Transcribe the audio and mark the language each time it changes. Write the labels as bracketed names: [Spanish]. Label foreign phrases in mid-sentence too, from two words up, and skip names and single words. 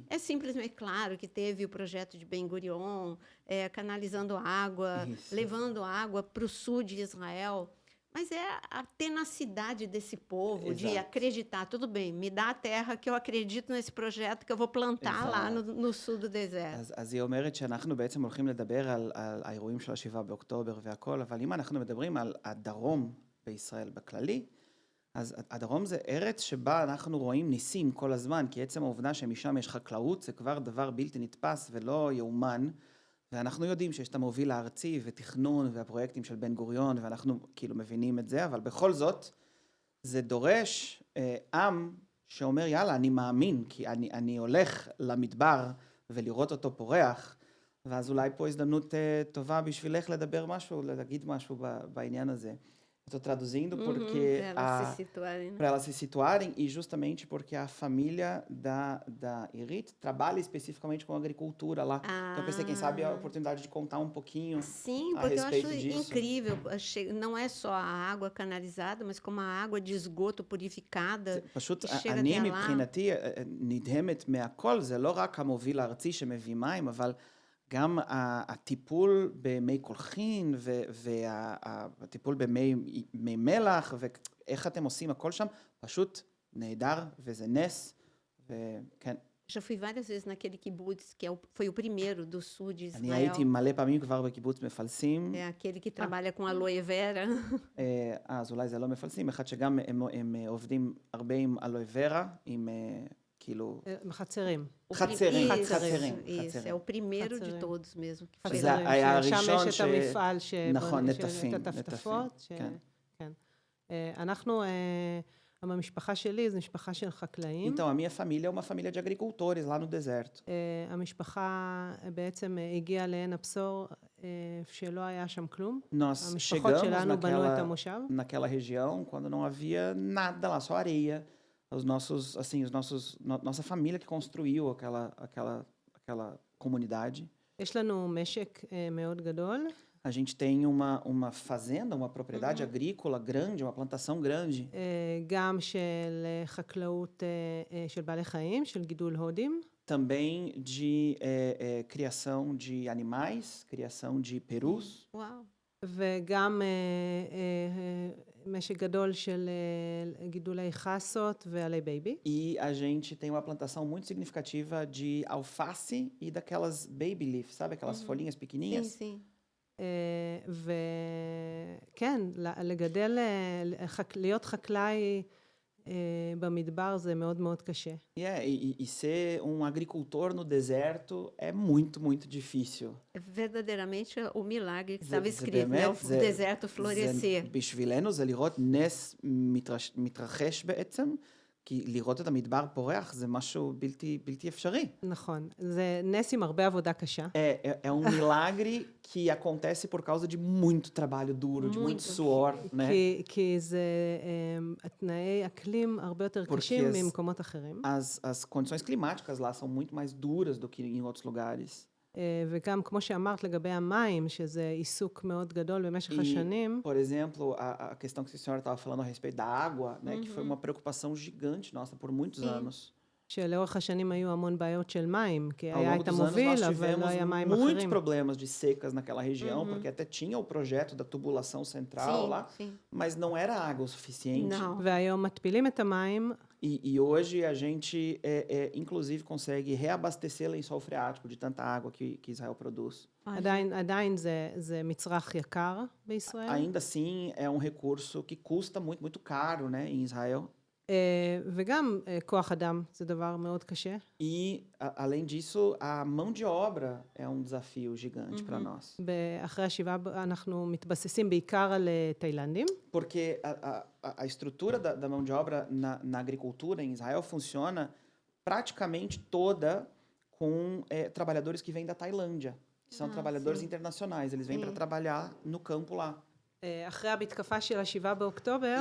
[Portuguese] É simplesmente claro que teve o projeto de Ben Gurion, canalizando água, levando água para o sul de Israel. Mas é a tenacidade desse povo de acreditar. Tudo bem, me dá a terra que eu acredito nesse projeto que eu vou plantar lá no sul do deserto. [Hebrew] אז היא אומרת שאנחנו בעצם הולכים לדבר על האירועים של 7 באוקטובר והכל, אבל אם אנחנו מדברים על הדרום בישראל בכללי, אז הדרום זה ארץ שבה אנחנו רואים ניסים כל הזמן, כי עצם העובדה שמשם יש חקלאות זה כבר דבר בלתי נתפס ולא יאומן, ואנחנו יודעים שיש את המוביל הארצי ותכנון והפרויקטים של בן גוריון, ואנחנו כאילו מבינים את זה, אבל בכל זאת זה דורש עם שאומר יאללה אני מאמין, כי אני הולך למדבר ולראות אותו פורח, ואז אולי פה הזדמנות טובה בשבילך לדבר משהו, להגיד משהו בעניין הזה. [Portuguese] Estou traduzindo porque Para elas se situarem, né? para elas se situarem e justamente porque a família da Irit trabalha especificamente com agricultura lá. Então eu pensei, quem sabe, a Ah, oportunidade de contar um pouquinho sim, a porque eu acho respeito disso. incrível. Não é só a água canalizada, mas como a água de esgoto purificada [Hebrew] פשוט [Portuguese] que chega [Hebrew] אני [Portuguese] até lá. [Hebrew] מבחינתי נדהמת מהכל, זה לא רק המוביל הארצי שמביא מים, אבל גם הטיפול במי קולחין והטיפול במי מלח, ואיך אתם עושים הכל שם, פשוט נהדר וזה נס, וכן. [Portuguese] Já fui várias vezes naquele kibbutz, que foi o primeiro do sul de [Hebrew] אני הייתי [Portuguese] Israel. [Hebrew] מלא פעמים כבר בקיבוץ מפלסים, [Portuguese] É aquele que trabalha com aloe vera. [Hebrew] אז אולי זה לא מפלסים, אחד שגם הם עובדים הרבה עם אלוה ורה, עם כאילו... חצרים. חצרים, [Portuguese] Isso, [Hebrew] חצרים, [Portuguese] isso, é [Hebrew] חצרים. [Portuguese] o primeiro de [Hebrew] חצרים. [Portuguese] todos mesmo. Que foi [Hebrew] שזה [Portuguese] lá. [Hebrew] היה שם הראשון יש את המפעל נכון, שבונה נטפים, את הטפטפות. כן. כן. אנחנו, המשפחה שלי זו משפחה של חקלאים. [Portuguese] Então, a minha família é uma família de agricultores lá no deserto. [Hebrew] המשפחה בעצם הגיעה לעין הבשור, שלא היה שם כלום. [Portuguese] Nós [Hebrew] המשפחות [Portuguese] chegamos [Hebrew] שלנו בנו את המושב. [Portuguese] naquela região quando não havia nada lá, só areia. Nossa família que construiu aquela comunidade. [Hebrew] יש לנו משק מאוד גדול. [Portuguese] A gente tem uma fazenda, uma propriedade agrícola grande, uma plantação grande. [Hebrew] גם של חקלאות של בעלי חיים, של גידול הודים. [Portuguese] Também de criação de animais, criação de perus. Uau! [Hebrew] וגם משק גדול של גידולי חסות ועלי בייבי. [Portuguese] E a gente tem uma plantação muito significativa de alface e daquelas [English] baby leaf, [Portuguese] sabe? Aquelas folhinhas pequenininhas. Sim, sim. [Hebrew] וכן, לגדל, להיות חקלאי במדבר זה מאוד מאוד קשה. [Portuguese] E ser um agricultor no deserto é muito, muito difícil. É verdadeiramente o milagre que [Hebrew] זה- [Portuguese] estava [Hebrew] זה [Portuguese] escrito, né? [Hebrew] באמת, [Portuguese] O [Hebrew] זה- [Portuguese] deserto florescer. [Hebrew] בשבילנו זה לראות נס מתרחש בעצם, כי לראות את המדבר פורח זה משהו בלתי אפשרי. נכון, זה נס עם הרבה עבודה קשה. [Portuguese] É um milagre que acontece por causa de muito trabalho duro, de muito suor, né? [Hebrew] כי זה תנאי אקלים הרבה יותר קשים [Portuguese] Porque [Hebrew] ממקומות אחרים. [Portuguese] As condições climáticas lá são muito mais duras do que em outros lugares. [Hebrew] וגם כמו שאמרת לגבי המים, שזה עיסוק מאוד גדול במשך השנים. [Portuguese] Por exemplo, a questão que a senhora estava falando a respeito da água, né, que foi uma preocupação gigante nossa por muitos anos. [Hebrew] שלאורך השנים היו המון בעיות של מים, כי [Portuguese] Ao [Hebrew] היה [Portuguese] longo [Hebrew] את [Portuguese] dos anos [Hebrew] המוביל, [Portuguese] nós [Hebrew] אבל לא היה [Portuguese] tivemos [Hebrew] מים [Portuguese] muitos [Hebrew] אחרים. [Portuguese] problemas de secas naquela região, porque até tinha o projeto da tubulação central Sim, lá, sim. mas não era água o suficiente. Não. [Hebrew] והיום מתפילים את המים, [Portuguese] E hoje a gente, inclusive, consegue reabastecer lençol freático de tanta água que Israel produz. [Hebrew] עדיין זה מצרך יקר בישראל. [Portuguese] Ainda assim, é um recurso que custa muito, muito caro, né, em Israel. [Hebrew] וגם כוח אדם, זה דבר מאוד קשה. [Portuguese] E, além disso, a mão de obra é um desafio gigante para nós. [Hebrew] אחרי השבעה אנחנו מתבססים בעיקר על תאילנדים. [Portuguese] Porque a estrutura da mão de obra na agricultura em Israel funciona praticamente toda com trabalhadores que vêm da Tailândia. Que são trabalhadores internacionais. Eles vêm para trabalhar no campo lá. [Hebrew] אחרי המתקפה של השבעה באוקטובר,